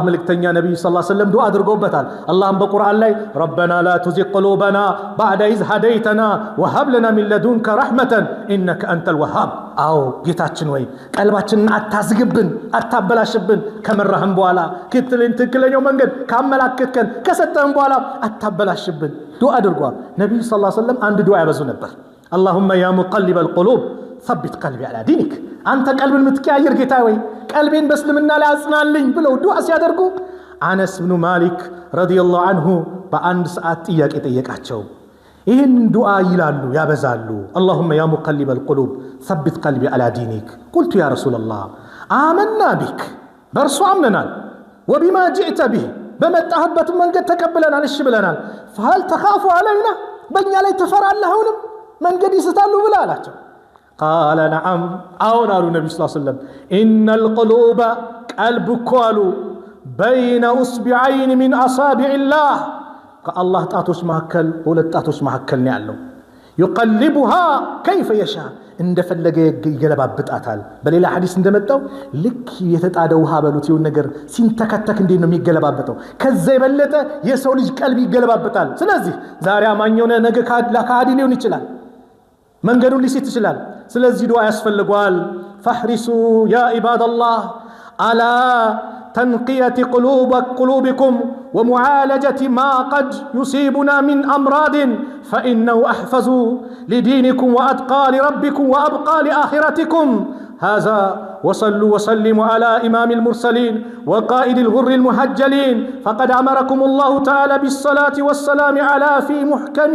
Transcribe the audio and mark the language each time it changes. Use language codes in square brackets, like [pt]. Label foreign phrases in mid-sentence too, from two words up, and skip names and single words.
[am] መልእክተኛ ነብዩ [ar] صلى الله عليه وسلم [am] ዱዓ አድርገውበታል። አላህም በቁርአን ላይ [ar] ربنا لا تزغ قلوبنا بعد إذ هديتنا وهب لنا من لدنك رحمة إنك أنت الوهاب። [am] አዎ ጌታችን ወይ ቀልባችንን አታዝግብን አታበላሽብን ከመራህም በኋላ ትክክለኛው መንገድ ካመላከትከን ከሰጠህም በኋላ አታበላሽብን። ዱዓ አድርጓል ነብዩ [ar] صلى الله عليه وسلم። [am] አንድ ዱዓ ያበዙ ነበር [ar] اللهم يا مقلب القلوب ثبت قلبي على دينك [am] አንተ ቀልብን ምትቀያየር ጌታ ወይ ቀልቤን በእስልምና ላይ አጽናልኝ ብለው ዱዓ ሲያደርጉ አነስ ብኑ ማሊክ [ar] رضي الله عنه [am] በአንድ ሰዓት ጥያቄ ጠየቃቸው። ይህን ዱዓ ይላሉ ያበዛሉ። [ar] اللهم يا مقلب القلوب ثبت قلبي على دينك قلت يا رسول الله آمنا بك [am] በርሱ አምነናል [ar] وبما جئت به [am] በመጣህበት መንገድ ተቀበለናል እሺ ብለናል [ar] فهل تخاف علينا [am] በእኛ ላይ ትፈራለህ አሁንም መንገድ ይስታሉ ብላ አላቸው። [ar] قال نعم [am] አዎን አሉ ነብዩ [ar] صلى الله عليه وسلم إن القلوب قلب كوالو بين أصبعين من أصابع الله كالله [am] ጣቶች መሐከል ሁለት ጣቶች መሐከል ነው ያለው [ar] يقلبها كيف يشاء [am] እንደፈለገ ይገለባብጣታል። በሌላ ሐዲስ እንደመጣው ልክ የተጣደ ውሃ በሉት ይሁን ነገር ሲንተከተክ እንዴት ነው የሚገለባበጠው ከዛ የበለጠ የሰው ልጅ ቀልብ ይገለባብጣል። ስለዚህ ዛሬ አማኝ ሆነ ነገ ካዲ ሊሆን ይችላል መንገዱን ሊስት ይችላል። ስለዚህ ዱዓ ያስፈልጋል። [ar] فاحرصوا يا عباد الله على تنقية قلوبكم ومعالجة ما قد يصيبنا من أمراض فإنه أحفظ لدينكم وأتقى لربكم وأبقى لآخرتكم. هذا وصلوا وسلموا على إمام المرسلين وقائد الغر المحجلين فقد أمركم الله تعالى بالصلاة والسلام على في محكمه